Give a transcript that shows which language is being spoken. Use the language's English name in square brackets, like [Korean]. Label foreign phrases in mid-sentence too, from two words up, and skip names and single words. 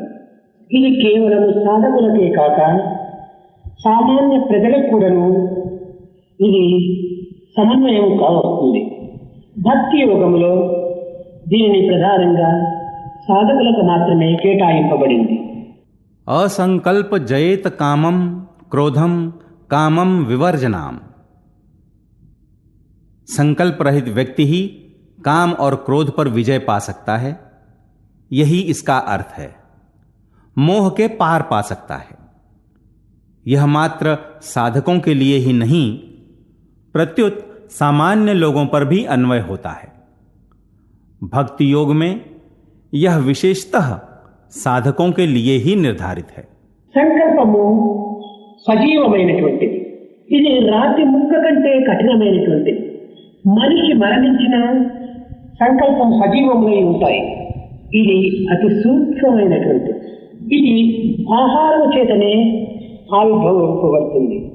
[Telugu] ఇది కేవలం సాధకులకే కాక సామాన్య ప్రజలకు కూడాను ఇది సమన్వయం కావస్తుంది. భక్తి యోగములో దీనిని ప్రధానంగా సాధకులకు మాత్రమే కేటాయింపబడింది. [Sanskrit] असंकल्प जयेत कामम क्रोधम कामम विवर्जनाम। [Hindi] संकल्प रहित व्यक्ति ही काम और क्रोध पर विजय पा सकता है, यही इसका अर्थ है। मोह के पार पा सकता है। यह मात्र साधकों के लिए ही नहीं, प्रत्युत सामान्य लोगों पर भी अन्वय होता है। भक्ति योग में यह विशेषतः साधकों के लिए ही निर्धारित है। [Telugu] సంకల్పము సజీవమైనటువంటిది. ఇది రాతి ముక్క కంటే కఠినమైనటువంటిది. మనిషి మరణించిన సంకల్పం సజీవమై ఉంటాయి. ఇది అతి సూక్ష్మమైనటువంటిది. ఇది ఆహారం చేతనే ఆవిర్భవింపబడుతుంది.